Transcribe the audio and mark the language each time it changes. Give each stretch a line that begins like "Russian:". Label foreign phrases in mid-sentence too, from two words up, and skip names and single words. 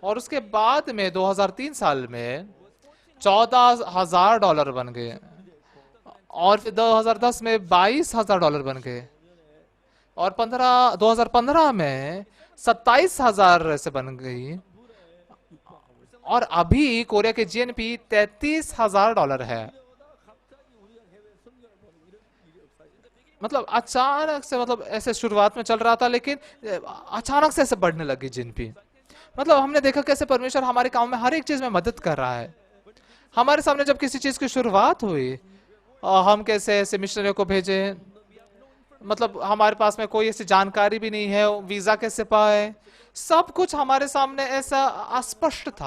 Hindi: और उसके बाद में 2003 साल में $14,000 बन गए, और फिर 2010 में $22,000 बन गए, और 2015 में 27,000 से बन गई, और अभी कोरिया के जीएनपी $33,000 है।
Korean: 갑자기 우리가 해외 선교를 보내고 이런 일이 없어요.
Hindi: मतलब अचानक से, मतलब ऐसे शुरुआत में चल रहा था, लेकिन अचानक से ऐसे बढ़ने लगी जीएनपी। मतलब हमने देखा कैसे परमेश्वर हमारे काम में हर एक चीज में मदद कर रहा है। हमारे सामने जब किसी चीज की शुरुआत हुई, हम कैसे ऐसे मिशनरियों को भेजे, मतलब हमारे पास में कोई ऐसी जानकारी भी नहीं है, वीजा कैसे पाए, सब कुछ हमारे सामने ऐसा अस्पष्ट था।